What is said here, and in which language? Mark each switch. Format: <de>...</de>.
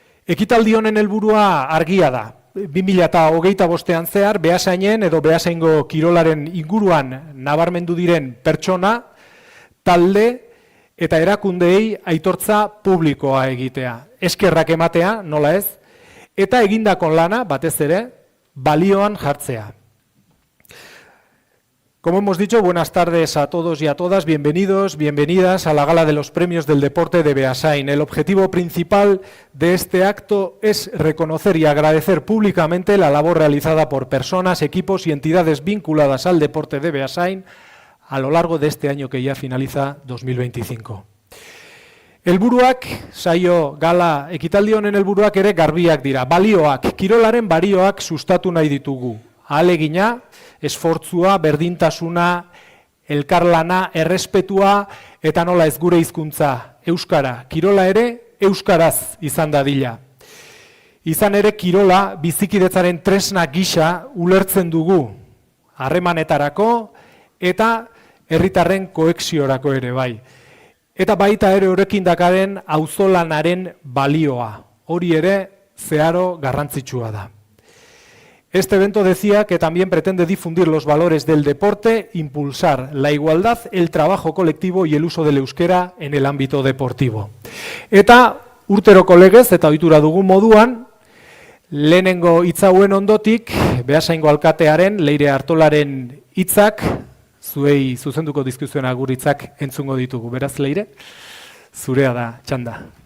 <eu>Ekitaldi honen helburua argia da. 2025an zehar, Beasainen edo Beasaingo kirolaren inguruan nabarmendu diren pertsona, talde eta erakundeei aitortza publikoa egitea. Eskerrak ematea, nola ez, eta egindako lana, batez ere, balioan jartzea.</eu> <es>Como hemos dicho, buenas tardes a todos y a todas, bienvenidos, bienvenidas a la Gala de los Premios del Deporte de Beasain. El objetivo principal de este acto es reconocer y agradecer públicamente la labor realizada por personas, equipos y entidades vinculadas al deporte de Beasain a lo largo de este año que ya finaliza 2025.</es> <eu>Helburuak, saio gala ekitaldi honen helburuak ere garbiak dira. Balioak, kirolaren balioak sustatu nahi ditugu. Ahalegina, esfortzua, berdintasuna, elkarlana, errespetua eta nola ez gure hizkuntza, euskara. Kirola ere euskaraz izan dadila. Izan ere kirola bizikidetzaren tresna gisa ulertzen dugu. Harremanetarako eta herritarren koheksiorako ere bai. Eta baita ere horrekin dakaren auzolanaren balioa. Hori ere zeharo garrantzitsua da.</eu> <es>Este evento decía que también pretende difundir los valores del deporte, impulsar la igualdad, el trabajo colectivo y el uso del euskera en el ámbito deportivo.</es> <eu>Eta urteroko legez eta ohitura dugun moduan, lehenengo hitz hauen ondotik, Beasaingo alkatearen, Leire Artolaren hitzak, zuei zuzenduko dizkizuen agur hitzak entzungo ditugu. Beraz, Leire, zurea da txanda.</eu>